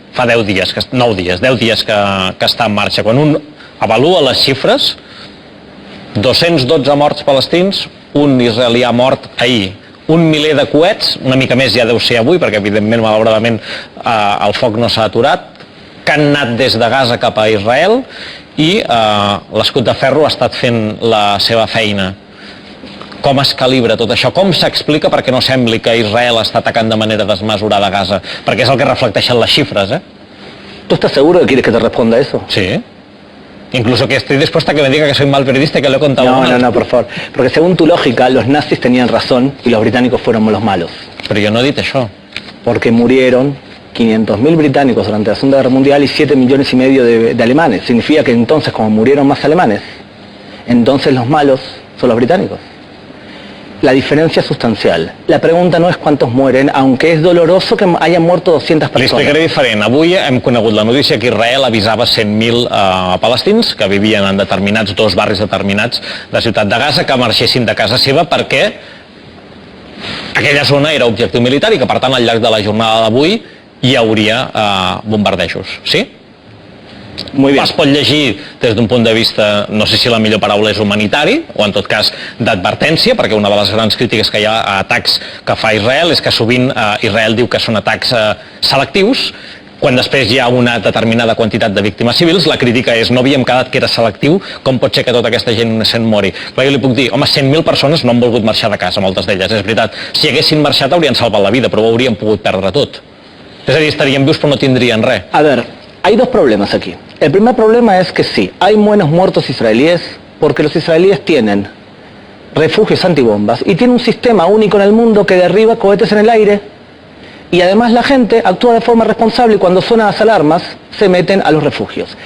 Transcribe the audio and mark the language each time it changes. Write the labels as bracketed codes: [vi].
[ca] Fa 10 dies, 9 dies, 10 dies que està en marxa. Quan un avalua les xifres, 212 morts palestins, un israelià mort ahir, un miler de coets, una mica més ja deu ser avui, perquè evidentment, malauradament, el foc no s'ha aturat, que han anat des de Gaza cap a Israel i l'escut de ferro ha estat fent la seva feina. Com es calibra tot això? Com s'explica perquè no sembli que Israel està atacant de manera desmesurada Gaza? Perquè és el que reflecteixen les xifres, ¿eh? [es] ¿Tú estás seguro que quieres que te responda eso? Sí. Incluso que estoy dispuesta a que me diga que soy mal periodista y que lo he contado mal. No, por favor. Porque según tu lógica, los nazis tenían razón y los británicos fueron los malos. [ca] Pero yo no he dit això. [es] Porque murieron 500.000 británicos durante la Segunda Guerra Mundial y 7,5 millones de alemanes. Significa que entonces, como murieron más alemanes, entonces los malos son los británicos. La diferencia es sustancial. La pregunta no es cuántos mueren, aunque es doloroso que hayan muerto 200 persones. [ca] Li explicaré diferent. Avui hem conegut la notícia que Israel avisava 100.000 palestins que vivien en determinats dos barris determinats de la ciutat de Gaza que marxessin de casa seva perquè aquella zona era objectiu militar i que per tant al llarg de la jornada d'avui hi hauria bombardejos. Sí? [es] Muy bien. [ca] Es pot llegir des d'un punt de vista, no sé si la millor paraula és humanitari, o en tot cas d'advertència, perquè una de les grans crítiques que hi ha a atacs que fa Israel és que sovint Israel diu que són atacs selectius, quan després hi ha una determinada quantitat de víctimes civils, la crítica és no havíem quedat que era selectiu, com pot ser que tota aquesta gent innocent mori? Clar, jo li puc dir, home, 100.000 persones no han volgut marxar de casa, moltes d'elles, és veritat. Si haguessin marxat haurien salvat la vida, però ho haurien pogut perdre tot. És a dir, estarien vius però no tindrien res. [es] A ver, hay dos problemas aquí. El primer problema es que sí, hay buenos muertos israelíes porque los israelíes tienen refugios antibombas y tienen un sistema único en el mundo que derriba cohetes en el aire y además la gente actúa de forma responsable y cuando suenan las alarmas se meten a los refugios.